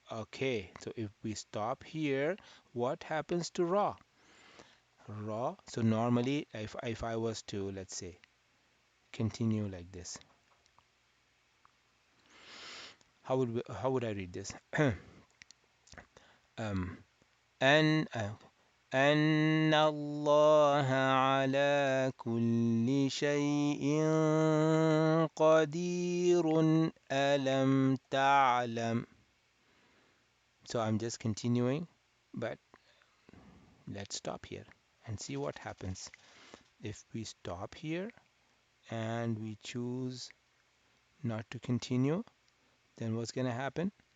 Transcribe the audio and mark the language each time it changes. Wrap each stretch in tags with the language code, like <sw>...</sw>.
<en>Okay, so if we stop here, what happens to ra? So normally if I was to, let's say, continue like this, how would I read this?</en> <ar>um and أن الله على كل شيء قدير ألم تعلم.</ar> <en>So I'm just continuing, but let's stop here and see what happens. If we stop here and we choose not to continue, then what's going to happen?</en>